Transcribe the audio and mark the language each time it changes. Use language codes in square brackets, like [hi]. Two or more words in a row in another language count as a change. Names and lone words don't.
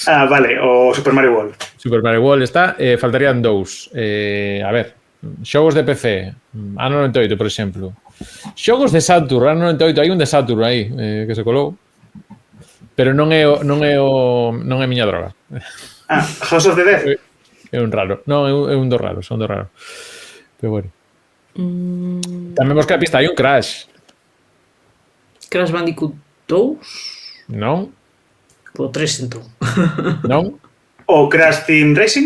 [gl] Vale, o Super Mario World. Super Mario World está. Faltarían dous. A ver. Xogos de PC, ano 98, por exemplo. Xogos de Saturn, ano 98, hai un de Saturn aí que se colou. Pero non é a miña droga. House of the Dead. É un raro. Non, é un dos raros, son dos raros. Pero bueno. Tamén vos que a pista hai un Crash. Crash Bandicoot 2? Non. O 3, entón. Non. O Crash Team Racing.